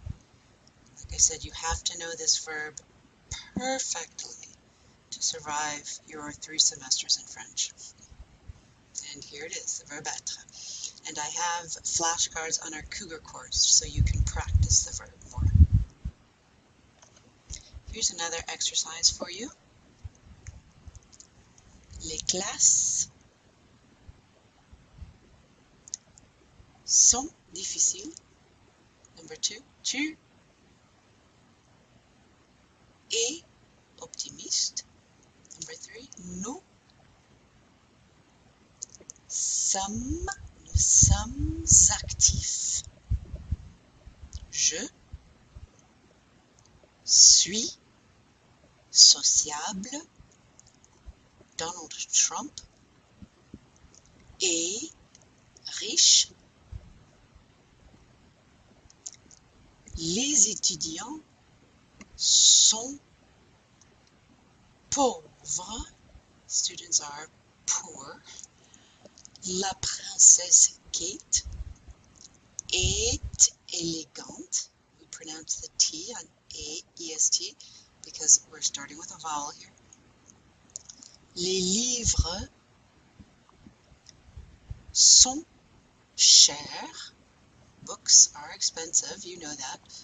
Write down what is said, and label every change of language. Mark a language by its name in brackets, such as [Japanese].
[English] Like I said, you have to know this verb perfectly to survive your 3 semesters in French. And here it is, the verb être. And I have flashcards on our Cougar course so you can practice the verb more. Here's another exercise for you. [French] Les classes sont difficiles. [English] Number 2, [French] tu es optimiste. [English] Number 3, [French] nous sommes actifs. Je suis sociable. Donald Trump est riche. Les étudiants sont pauvres. [English] Students are poor. [French] La princesse Kate est élégante. [English] We pronounce the T on A-E-S-T because we're starting with a vowel here. [French] Les livres sont chers. [English] Books are expensive, you know that.